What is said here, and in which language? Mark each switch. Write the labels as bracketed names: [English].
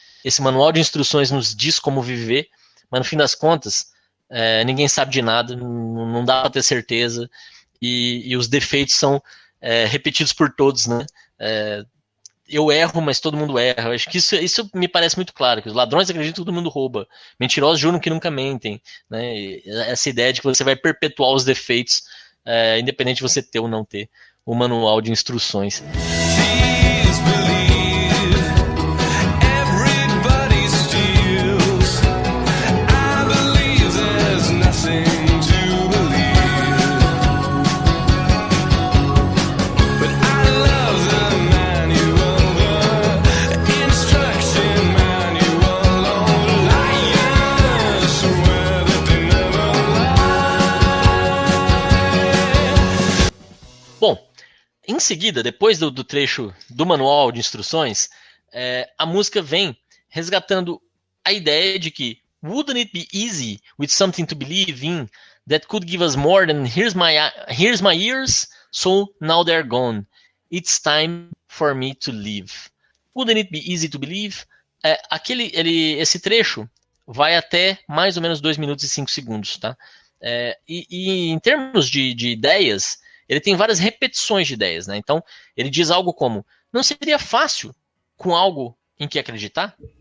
[Portuguese] Esse manual de instruções nos diz como viver, mas no fim das contas, ninguém sabe de nada, não dá para ter certeza, e os defeitos são repetidos por todos, né? Eu erro, mas todo mundo erra. Eu acho que isso me parece muito claro, que os ladrões acreditam que todo mundo rouba, mentirosos juram que nunca mentem, né? E essa ideia de que você vai perpetuar os defeitos, independente de você ter ou não ter o manual de instruções. [English] Please believe everybody steals. I believe there's nothing to believe, but I love the manual, the instruction manual. Oh, liars swear that they never lie. [Portuguese] Bom, em seguida, depois do trecho do manual de instruções, a música vem resgatando a ideia de que [English] wouldn't it be easy with something to believe in that could give us more than here's my ears, so now they're gone. It's time for me to live. Wouldn't it be easy to believe? [Portuguese] Esse trecho vai até mais ou menos 2 minutos e 5 segundos, tá? E em termos de ideias, ele tem várias repetições de ideias, né? Então, ele diz algo como, não seria fácil com algo em que acreditar?